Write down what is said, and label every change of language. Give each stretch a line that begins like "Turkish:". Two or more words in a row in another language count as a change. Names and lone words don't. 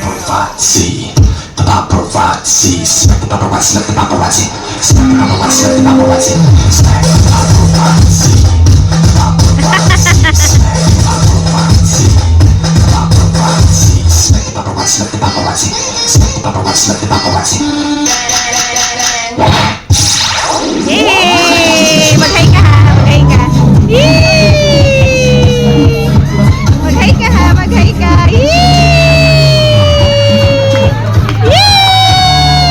English: paparazzi, the paparazzi, smack the paparazzi, smack the paparazzi, smack the paparazzi, smack the paparazzi, smack the paparazzi, paparazzi, paparazzi, smack the paparazzi, smack the paparazzi, smack the paparazzi, smack the paparazzi. Yay!
Filipino: Mag-hi ka ha! Mag-hi ka! Yay! Mag-hi ka ha! Mag-hi ka! Yay! Yay!